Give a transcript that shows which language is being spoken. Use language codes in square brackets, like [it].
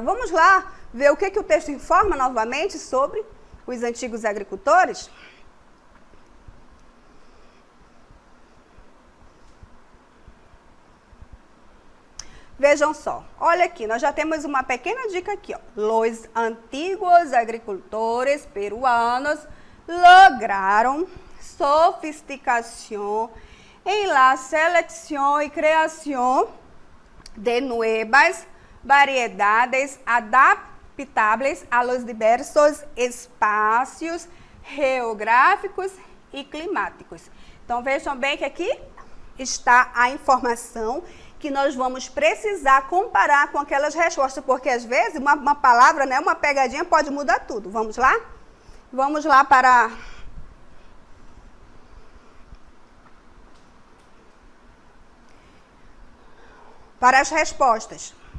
[pt] Vamos lá ver o que o texto informa novamente sobre os antigos agricultores? Vejam só, olha aqui, nós já temos uma pequena dica aqui, ó. [es] Los antiguos agricultores peruanos lograron sofisticación en la selección y creación de nuevas variedades adaptables a los diversos [pt] espaços [es] geográficos e climáticos. [pt] Então, vejam bem que aqui está a informação que nós vamos precisar comparar com aquelas respostas, porque às vezes uma palavra, né, uma pegadinha pode mudar tudo. Vamos lá? Vamos lá para as respostas.